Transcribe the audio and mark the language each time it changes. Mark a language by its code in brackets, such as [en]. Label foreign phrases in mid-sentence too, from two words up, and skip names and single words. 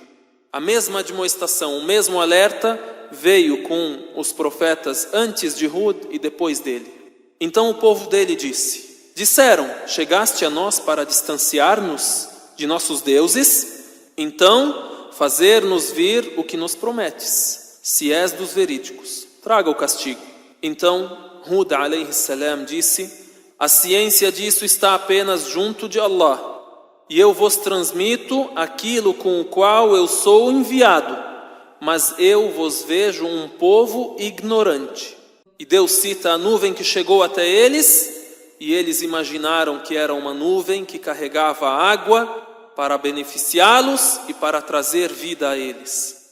[pt] A mesma admoestação, o mesmo alerta veio com os profetas antes de Hud e depois dele. Então o povo dele disseram: chegaste a nós para distanciar-nos de nossos deuses? Então fazer-nos vir o que nos prometes, se és dos verídicos, traga o castigo. Então Hud [ar] عليه السلام [pt] disse: a ciência disso está apenas junto de Allah, e eu vos transmito aquilo com o qual eu sou enviado, mas eu vos vejo um povo ignorante. E Deus cita a nuvem que chegou até eles, e eles imaginaram que era uma nuvem que carregava água para beneficiá-los e para trazer vida a eles.